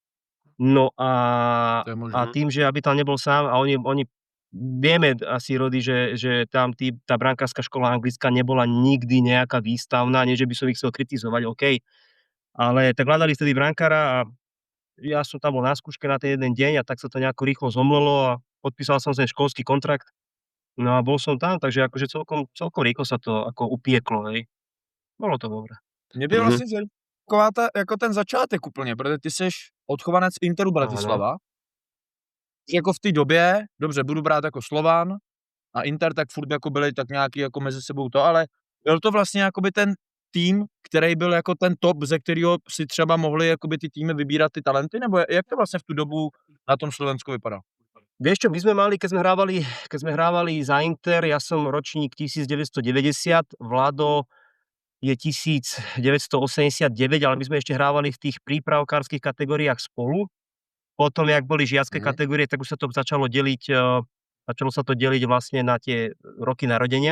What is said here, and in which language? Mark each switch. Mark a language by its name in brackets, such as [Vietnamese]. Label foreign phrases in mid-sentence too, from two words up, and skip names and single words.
[Slovak] No a tým, že aby tam nebol sám a oni vieme asi, Rody, že tam tá brankárska škola anglická nebola nikdy nejaká výstavná, nie že by som ich chcel kritizovať, OK. Ale tak hľadali vtedy brankára a ja som tam bol na skúške na ten jeden deň a tak sa to nejako rýchlo zomlelo a podpísal som ten školský kontrakt. No a bol som tam, takže akože celkom rýchlo sa to ako upieklo, hej. Bolo to dobré. [Czech] Mě by vlastně taková jako ten začátek úplně, protože ty jsi odchovanec Interu Bratislava. Jako v té době, dobře, budu brát jako Slovan a Inter, tak furt jako byli tak nějaký jako mezi sebou to, ale byl to vlastně jakoby ten tým, který byl jako ten top, ze kterého si třeba mohli jakoby ty týmy vybírat ty talenty, nebo jak to vlastně v tu dobu na tom Slovensku vypadá? [Slovak] Vieš čo, my sme mali, keď sme hrávali za Inter, ja som ročník 1990, Vlado je 1989, ale my sme ešte hrávali v tých prípravkárskych kategóriách spolu. Potom, jak boli žiacké kategórie, tak už sa to začalo sa to deliť vlastne na tie roky narodenia.